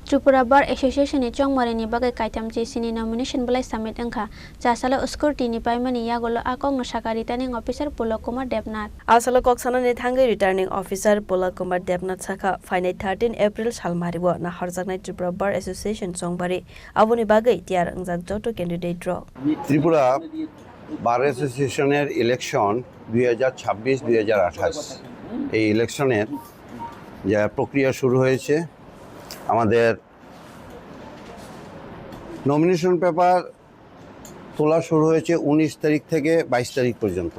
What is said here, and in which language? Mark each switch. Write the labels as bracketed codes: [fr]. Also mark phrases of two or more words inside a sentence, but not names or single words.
[trp] Tripura Bar Association ni chongmari ni bagai kaitam sini nomination belai summit angka jasala uskurti ni paimani yagolo akong nosaka [en] returning officer [trp] Pulak Kumar Debnath asala koksana ni thangai [en] returning officer [trp] Pulak Kumar Debnath saka final 13 April salmaribo na harjaknai Tripura Bar Association chongbari aboni bagai tiar angjak joto [en] candidate draw [bn] Tripura Bar Association এর ইলেকশন 2026-2028 এই ইলেকশনের যে প্রক্রিয়া শুরু হয়েছে আমাদের [en] nomination paper [bn] তোলা শুরু হয়েছে 19 তারিখ থেকে 22 তারিখ পর্যন্ত